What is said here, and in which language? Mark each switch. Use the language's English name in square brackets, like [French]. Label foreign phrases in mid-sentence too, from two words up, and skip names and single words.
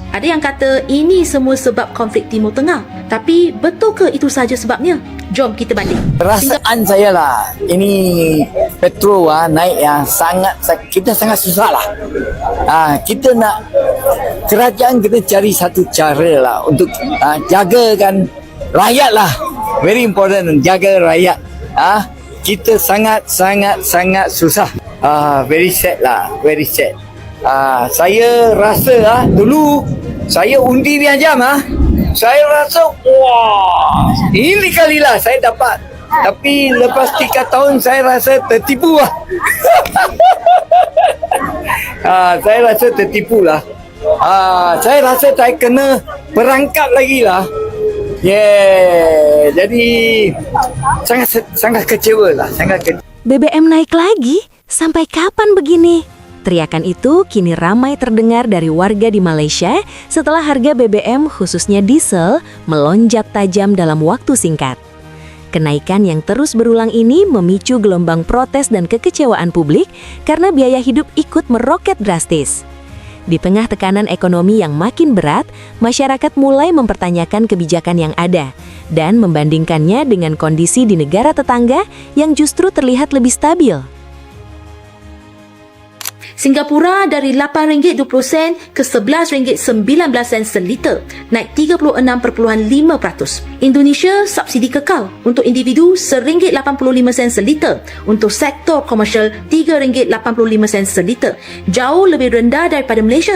[Malay] Ada yang kata ini semua sebab konflik Timur Tengah. Tapi betul ke itu sahaja sebabnya? Jom kita banding. Perasaan saya lah, ini petrol naik yang kita sangat susah lah. Kita nak, kerajaan kita cari satu cara lah untuk jagakan rakyat lah. [English] Very important, [Malay] jaga rakyat. Kita sangat susah. [English] Very sad lah, very sad. [Malay] Saya rasa dulu saya undi pinjam saya rasa wah, ini kalilah saya dapat. Tapi lepas 3 tahun saya rasa tertipu lah. Saya rasa tertipu lah. Saya rasa saya kena perangkap lagi lah. Jadi sangat kecewa lah, sangat kecewa. [Indonesian] BBM naik lagi? Sampai kapan begini? Teriakan itu kini ramai terdengar dari warga di Malaysia setelah harga BBM khususnya diesel melonjak tajam dalam waktu singkat. Kenaikan yang terus berulang ini memicu gelombang protes dan kekecewaan publik karena biaya hidup ikut meroket drastis. Di tengah tekanan ekonomi yang makin berat, masyarakat mulai mempertanyakan kebijakan yang ada dan membandingkannya dengan kondisi di negara tetangga yang justru terlihat lebih stabil. [Malay] Singapura dari RM8.20 ke RM11.19 seliter, naik 36.5%. Indonesia subsidi kekal untuk individu RM1.85 seliter, untuk sektor komersial RM3.85 seliter, jauh lebih rendah daripada Malaysia.